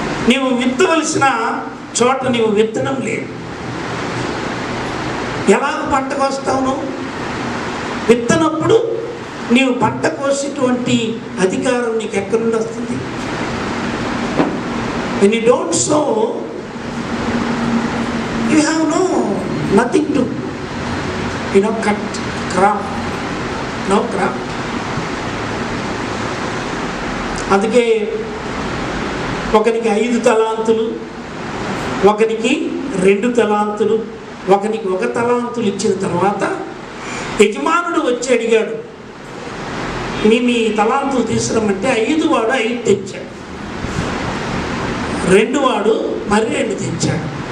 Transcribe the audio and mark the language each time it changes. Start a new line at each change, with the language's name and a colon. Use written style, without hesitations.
Telugu: నీవు విత్తవలసిన చోట నీవు విత్తనం లేదు. ఎలాగ పంట కోస్తావు? నువ్వు విత్తనప్పుడు నీవు పంట కోసేటువంటి అధికారం నీకు ఎక్కడి నుండి వస్తుంది?
English: when you don't sow you have nothing to cut crop, no crop.
Telugu: అందుకే ఒకరికి 5 తలాంతులు, ఒకరికి 2 తలాంతులు, ఒకరికి 1 తలాంతులు ఇచ్చిన తర్వాత యజమానుడు వచ్చి అడిగాడు, మీ తలాంతులు తీసుకురమ్మంటే 5 వాడు 5 తెచ్చాడు, 2 వాడు మరి 2 తెచ్చాడు.